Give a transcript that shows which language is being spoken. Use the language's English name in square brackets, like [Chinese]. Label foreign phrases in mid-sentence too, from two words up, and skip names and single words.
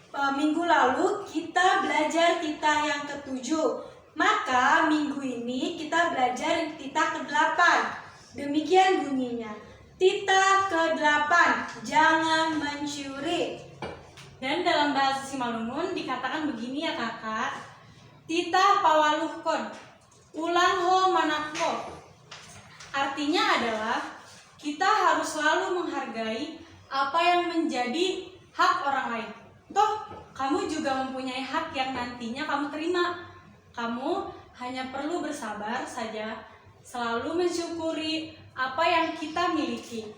[Indonesian] minggu lalu kita belajar titah yang ketujuh. Maka minggu ini kita belajar titah ke-8. Demikian bunyinya. Titah ke-8, jangan mencuri. Dan dalam bahasa Simalungun dikatakan begini ya kakak. [Batak Simalungun] Titah pawaluhkon, ulang ho manakho. [Indonesian] Artinya adalah kita harus selalu menghargai apa yang menjadi hak orang lain. Toh, kamu juga mempunyai hak yang nantinya kamu terima. Kamu hanya perlu bersabar saja, selalu mensyukuri apa yang kita miliki.